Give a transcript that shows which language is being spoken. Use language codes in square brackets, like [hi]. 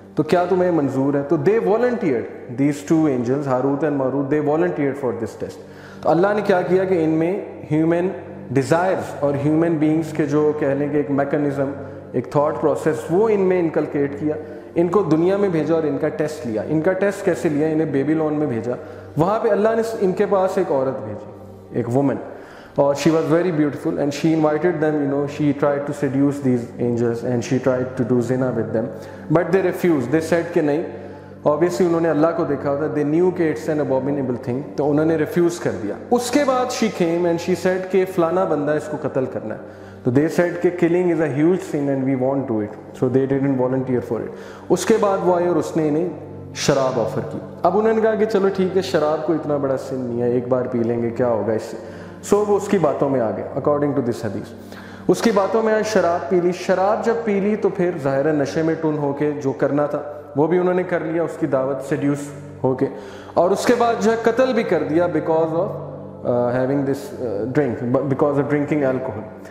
[hi] तो क्या तुम्हें मंजूर है? [en] तो they volunteered, these two angels Harut and Marut, they volunteered for this test. [hi] तो अल्लाह ने क्या किया कि इनमें ह्यूमन डिज़ायर्स और ह्यूमन बींग्स के जो कह लें कि एक मैकेनिज़्म, एक थॉट प्रोसेस, वो इनमें इनकलकेट किया. इनको दुनिया में भेजा और इनका टेस्ट लिया. इनका टेस्ट कैसे लिया? इन्हें बेबीलोन में भेजा. वहाँ पे अल्लाह ने इनके पास एक औरत भेजी, एक वुमन, और [en] she was very beautiful and she invited them, you know, she tried to seduce these angels and she tried to do zina with them, but they refused. They said [hi] कि नहीं. Obviously उन्होंने अल्लाह को देखा होता, [en] they knew [hi] कि [en] it's an abominable thing, [hi] तो उन्होंने refuse कर दिया. उसके बाद [en] she came and she said [hi] कि फलाना बंदा इसको कत्ल करना है. [en] तो they said कि killing is a huge sin and we won't do it, so they didn't volunteer for it. [hi] उसके बाद वो आए और उसने इन्हें शराब ऑफर की. अब उन्होंने कहा कि चलो ठीक है, शराब को इतना बड़ा सिन नहीं है, एक बार पी लेंगे, क्या होगा इससे. सो वो उसकी बातों में आ गए [en] According to this हदीस. [hi] उसकी बातों में आज शराब पी ली. शराब जब पी ली तो फिर ज़ाहिर नशे में टुन होके जो करना था वो भी उन्होंने कर लिया, उसकी दावत सेड्यूस होके, और उसके बाद जो है कत्ल भी कर दिया [en] Because of having this drink, because of drinking alcohol.